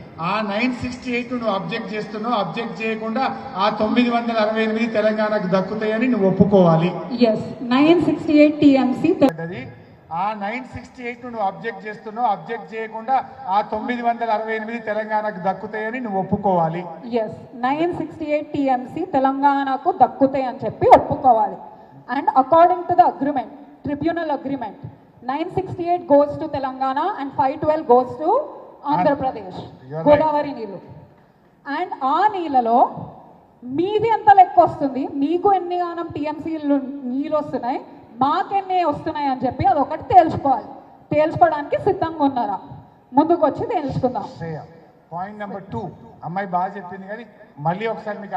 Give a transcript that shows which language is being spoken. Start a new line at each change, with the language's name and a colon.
Telugu: ఆ 968 నువ్వు అబ్జెక్ట్ చేస్తున్నావు. అబ్జెక్ట్ చేయకుండా ఆ 968 తెలంగాణకు దక్కుతాయని నువ్వు ఒప్పుకోవాలి. ఎస్ 968 టీఎంసీ ఆ 968 నువ్వు అబ్జెక్ట్ చేస్తున్నావు. అబ్జెక్ట్ చేయకుండా ఆ 968 తెలంగాణకు దక్కుతాయని నువ్వు ఒప్పుకోవాలి. ఎస్ 968 టీఎంసీ తెలంగాణకు దక్కుతాయి అని చెప్పి ఒప్పుకోవాలి.
English: And according to the agreement, tribunal agreement, 968 goes to Telangana and 512 goes to Andhra Pradesh.
Telugu: Godavari నీళ్ళు. అండ్ ఆ నీళ్ళలో మీది ఎంత లెక్క వస్తుంది, మీకు ఎన్ని గానం టీఎంసీలు నీళ్ళు వస్తున్నాయి, మాకెన్ని వస్తున్నాయి అని చెప్పి అది ఒకటి తేల్చుకోవాలి. తేల్చుకోవడానికి సిద్ధంగా ఉన్నారా? ముందుకు వచ్చి తేల్చుకుందాం. పాయింట్ నెంబర్ 2 అమ్మాయి బాగా చెప్పింది కానీ మళ్ళీ ఒకసారి మీకు